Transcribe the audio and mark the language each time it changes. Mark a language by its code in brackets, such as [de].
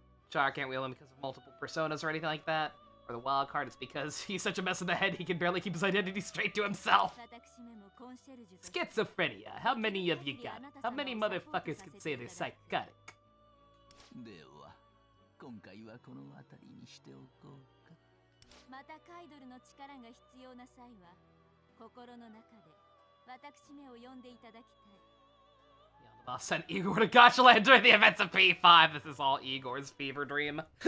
[en] Char can't wheel him because of multiple personas or anything like that. Or the wild card, it's because he's such a mess in the head he can barely keep his identity straight to himself. Schizophrenia. How many of you got it? How many motherfuckers can say they're psychotic? [ja] では、今回はこの辺りにしておこうか。またカイドルの力が必要な際は、心の中で私めを呼んでいただきたい。 [en] Yeah, the boss sent Igor to Gotchaland during the events of P5. This is all Igor's fever dream.